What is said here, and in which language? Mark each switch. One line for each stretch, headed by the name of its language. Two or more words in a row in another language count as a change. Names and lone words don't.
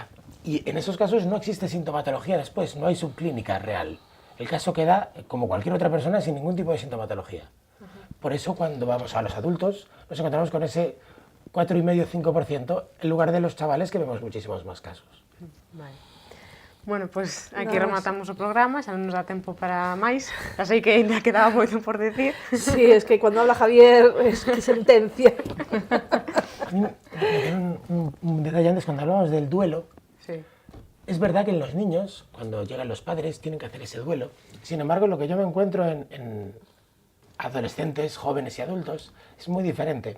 Spanish: Y en esos casos no existe sintomatología después, no hay subclínica real. El caso queda como cualquier otra persona sin ningún tipo de sintomatología. Por eso cuando vamos a los adultos nos encontramos con ese 4,5-5% en lugar de los chavales que vemos muchísimos más casos. Vale.
Galician: Bueno, pois aquí rematamos o programa, xa non nos dá tempo para máis, xa sei que ainda quedaba moito por decir.
Spanish: Sí, es que cuando habla Javier es que sentencia. A mí me quedó un detalle antes cuando hablábamos del duelo. Sí. Es verdad que en los niños, cuando llegan los padres, tienen que hacer ese duelo. Sin embargo, lo que yo me encuentro en adolescentes, jóvenes y adultos es muy diferente.